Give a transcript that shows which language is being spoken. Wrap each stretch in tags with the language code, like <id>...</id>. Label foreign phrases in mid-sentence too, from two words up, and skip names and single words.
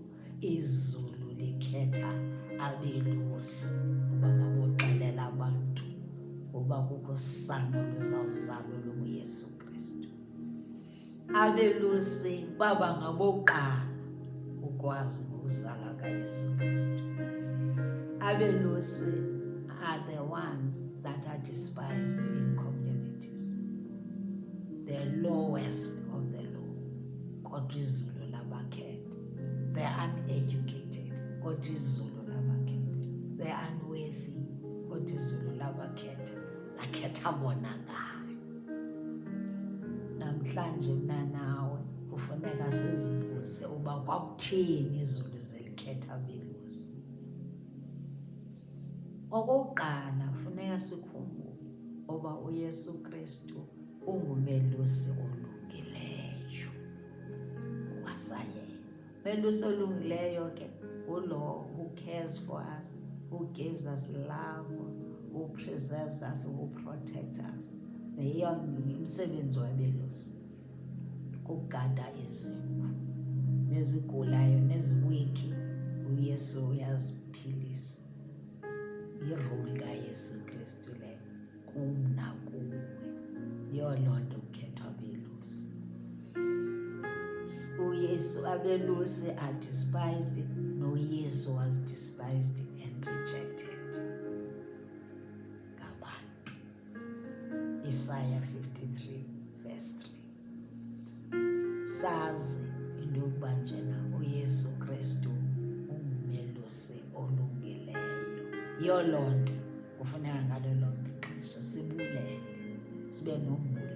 <xh>Izulu likhetha abelusi uba maboxelela abantu uba kukho usana oluzawuzalwa lunguYesu Kristu. Abelusi baba ngabokuqala ukwazi ngokuzalwa kaYesu Kristu.</xh> <en>Abelusi are the ones that are despised in communities, the lowest of the low.</en> <xh>Kodwa izulu labakhetha.</xh> <en>They are uneducated,</en> <xh>kodwa izulu labakhetha.</xh> <en>They are unworthy,</en> <xh>kodwa izulu labakhetha. Lakhetha bona ngayo. Namhlanje mna nawe kufuneka sizibuze uba kwakuthini izulu zelikhetha abelusi. Okokuqala funeka sikhumbule uba uYesu Kristu ungumelusi olungileyo. Wasayena. Melusi olungileyo ke ulo</xh> <en>who cares for us, who gives us love, who preserves us, who protects us.</en> <xh>Leyo ngumsebenzi wabelusi. Ukugada izimvu nezigulayo neziwiki uYesu uyaziphilisa. Irole kaYesu Kristu le kum nakuwe. Yiloo nto kukhethwa abelusi. uYesu abelusi</xh> <en>are despised, noYesu was despised and rejected ngabantu. Isaiah 53 verse 3.</en> <xh>Sazi into yokuba njena uYesu Kristu ungumelusi olungileyo. Yiloo nto kufuneka ngalo lonke ixesha sibulele, sibe nombulelo.</xh>